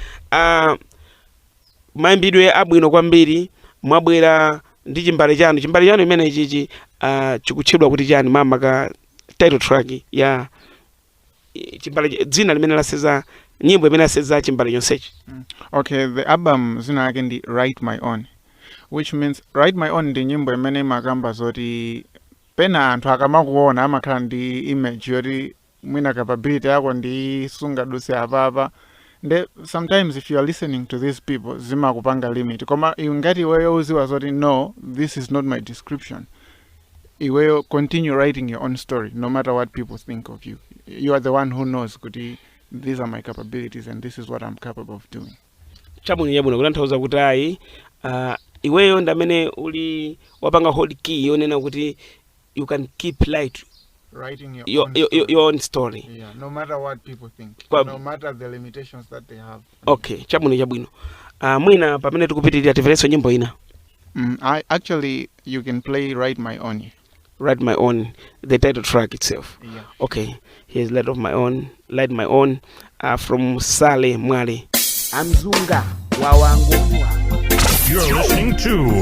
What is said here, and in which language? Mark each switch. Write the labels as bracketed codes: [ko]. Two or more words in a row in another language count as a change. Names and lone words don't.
[ny] Mayimbidwe abwino kwambiri, mwabwera ndi chimbale chanu imene chichi chikutchedwa kuti chani mama ka [en] title track [ny] ya chimbale, dzina limene laseza nyimbo imene laseza chimbale chonsechi. [en] Okay, the album [ny] zina yake ndi Write My Own, [en] which means [ny] Write My Own ndi nyimbo imene imakamba zoti pena anthu akamakuona amakhala ndi image yoti mwina capability yako ndi sungadutse apapa. [en] Sometimes if you are listening to these people, [ny] zima kupanga limit. Koma ngati iweyo uziwa zoti [en] no, this is not my description. Iweyo continue writing your own story, no matter what people think of you. You are the one who knows kuti these are my capabilities and this is what I'm capable of doing. [ny] Chabwino kutanthauza kuti ayi iweyo ndamene uli wapanga [en] hold key [ny] yonena kuti [en] you can keep light Writing your own story. Yeah, no matter what people think, no matter the limitations that they have. [ny] Okay, chabwino. Mwina pamene tikupitirira tiverenso nyimbo ina. [en] Actually, you can play Write My Own. Write My Own, the title track itself. Yeah. Okay, here's Light My Own, from Sale Mwale. Amzunga wawanguni wawa. You're listening to